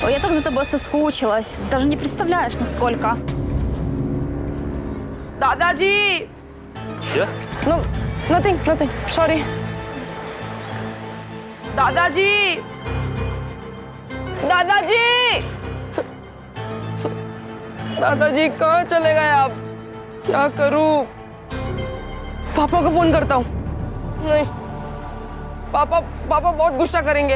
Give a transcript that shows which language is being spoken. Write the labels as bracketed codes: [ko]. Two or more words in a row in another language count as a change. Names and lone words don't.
[ru] так за тобой соскучилась. Даже не представляешь, насколько. [hi] दादाजी। क्या? [en] No, nothing. Sorry. [hi] दादाजी। दादाजी कहाँ चले गए आप? क्या करूं? पापा को फोन करता हूँ। नहीं, पापा बहुत गुस्सा करेंगे।